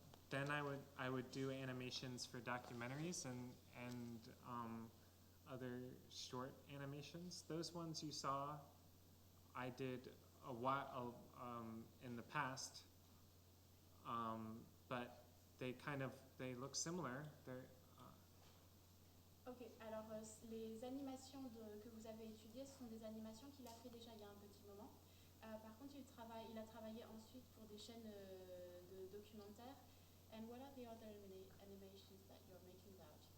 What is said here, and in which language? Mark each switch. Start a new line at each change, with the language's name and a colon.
English: Then I would do animations for documentaries and other short animations. Those ones you saw, I did a while in the past, but they look similar.
French: Ok, alors les animations que vous avez étudiées sont des animations qu'il a fait déjà il y a un petit moment. Par contre, il a travaillé ensuite pour des chaînes de documentaires.
English: And what are the other animations that you're making about?